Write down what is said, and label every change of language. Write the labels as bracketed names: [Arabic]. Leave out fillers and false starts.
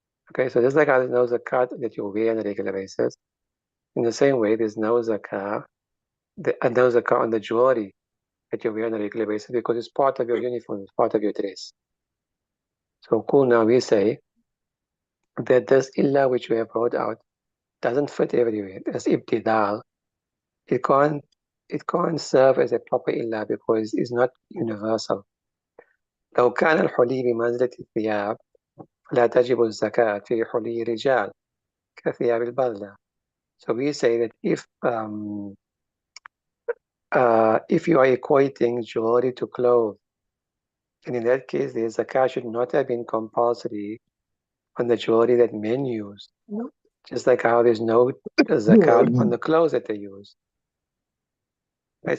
[English] Okay, so just like how there's no zakat that you wear on a regular basis, in the same way, there's no zakat on the jewelry that you wear on a regular basis because it's part of your uniform, it's part of your dress. So cool, now we say that this illah which we have brought out doesn't fit everywhere. As ibtidal, it can't serve as a proper illah because it's not universal. [Arabic] لو كان الحلي بمنزلة الثياب فلا تجب الزكاة في حلي رجال كثياب البذلة. [English] So we say that if you are equating jewelry to clothes, and in that case, the zakat should not have been compulsory on the jewelry that men use. No. Just like how there's no zakat on the clothes that they use. Right?